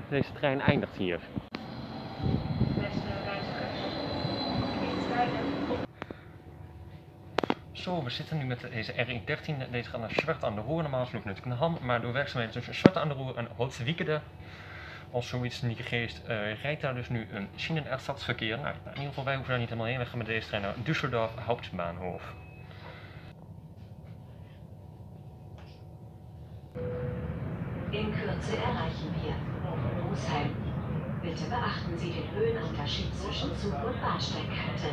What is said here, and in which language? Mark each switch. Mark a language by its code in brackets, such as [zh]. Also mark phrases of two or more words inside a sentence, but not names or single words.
[nl] Deze trein eindigt hier. Zo, we zitten nu met deze RE13. Deze gaat naar Zwarte aan de Roer, normaal gesproken natuurlijk een Ham, maar door werkzaamheden tussen Zwarte aan de Roer en Holzwickede, als zoiets niet geest, rijdt daar dus nu een Schienenersatzverkeer. Nou, in ieder geval wij hoeven daar niet helemaal heen. We gaan met deze trein naar Düsseldorf Hauptbahnhof. [de] In Kürze erreichen wir Rosheim. Bitte beachten Sie den Höhenunterschied zwischen Zug- und Bahnsteigkante.